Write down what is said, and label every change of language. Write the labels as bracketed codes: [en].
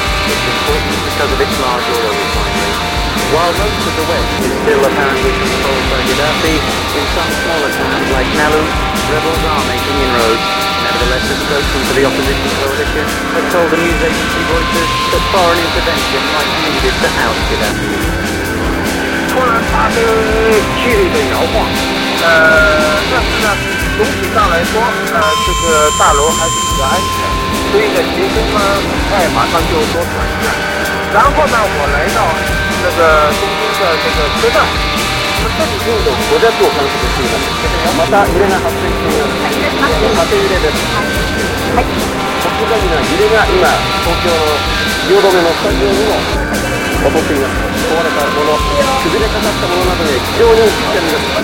[en] It's important because of its large oil refinery. While most of the west is still apparently controlled by Gaddafi, in some smaller towns like Nalu, rebels are making inroads. Nevertheless, a spokesman for the opposition coalition has told the news agency Reuters that foreign intervention might be needed to oust Gaddafi. [zh] 突然发生剧烈的摇晃，但是呢，总体上来说，这个大楼还是比较安全，所以呢，学生呢，哎，马上就多转一下。然后呢，我来到那个东京的这个车站。 [ja] これだと感じてしまう。また揺れが発生しています。縦揺れです。はい。さすがに揺れが今、東京の汐留のスタジオにも起こっています。壊れたもの、崩れかかったものなどで非常に危険です。